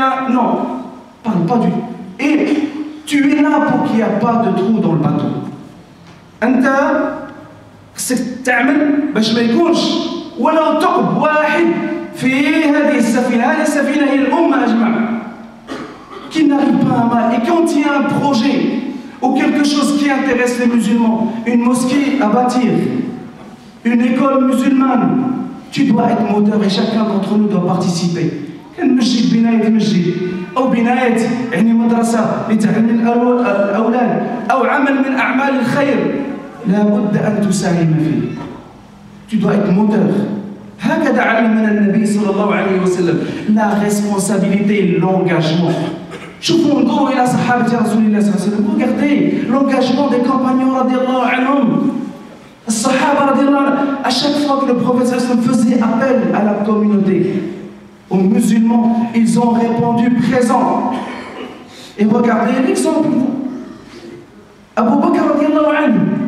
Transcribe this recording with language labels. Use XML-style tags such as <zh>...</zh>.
<fr>Non, parle pas du. Et tu es là pour qu'il n'y ait pas de trou dans le bateau.</fr> <ar>أنت خصك تعمل باش ما يكونش ولو ثقب واحد في هذه السفينة. هذه السفينة هي الأمة أجمع.</ar> <fr>Qui n'arrive pas à mal. Et quand il y a un projet ou quelque chose qui intéresse les musulmans, une mosquée à bâtir, une école musulmane, tu dois être moteur et chacun d'entre nous doit participer.</fr> <ar>كنمشي ببناية مسجد أو بناية مدرسة لتعليم الأولاد أو عمل من أعمال الخير لا بد أن تساهم فيه.</ar> <fr>Tu dois être moteur.</fr> <ar>هكذا علمنا النبي صلى الله عليه وسلم.</ar> <fr>La responsabilité, l'engagement.</fr> <ar>شوفوا انظروا إلى صحابة رسول الله صلى الله عليه وسلم.</ar> <fr>Regardez l'engagement des compagnons رضي الله عنهم.</fr> <ar>الصحابة رضي الله عنهم.</ar> <fr>À chaque fois que le prophète faisait appel à la communauté, aux musulmans, ils ont répondu présent. Et regardez l'exemple. Abu Bakr radiallahu anhu,</fr>